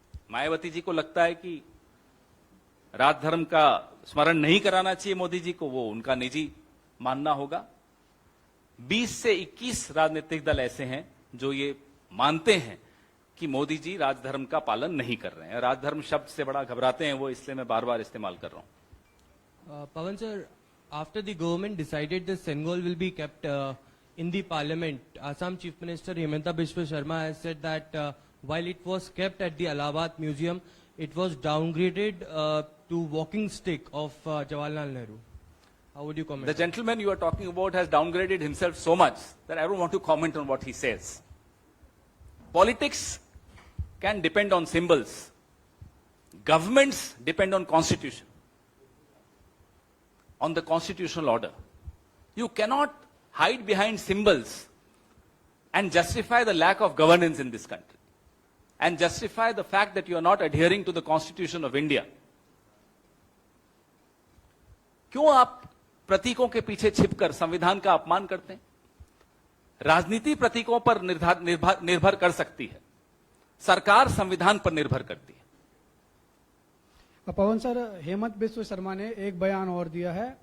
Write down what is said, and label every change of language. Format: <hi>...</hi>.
<hi>मायावती जी को लगता है कि राजधर्म का स्मरण नहीं कराना चाहिए मोदी जी को, वो उनका निजी मानना होगा। 20 से 21 राजनीतिक दल ऐसे हैं जो ये मानते हैं कि मोदी जी राजधर्म का पालन नहीं कर रहे हैं। राजधर्म शब्द से बड़ा घबराते हैं वो, इसलिए मैं बार बार इस्तेमाल कर रहा हूं।</hi> <en>Pawan sir, after the government decided the Sengol will be kept in the parliament, Assam Chief Minister Himanta Biswa Sharma has said that while it was kept at the Allahabad Museum, it was downgraded to walking stick of Jawaharlal Nehru. How would you comment? The gentleman you are talking about has downgraded himself so much that I don't want to comment on what he says. Politics can depend on symbols. Governments depend on constitution, on the constitutional order. You cannot hide behind symbols and justify the lack of governance in this country and justify the fact that you are not adhering to the Constitution of India.</en> <hi>क्यों आप प्रतीकों के पीछे छिपकर संविधान का अपमान करते हैं? राजनीति प्रतीकों पर निर्भर कर सकती है, सरकार संविधान पर निर्भर करती है। पवन सर, हेमंत बिस्व शर्मा ने एक बयान और दिया है।</hi>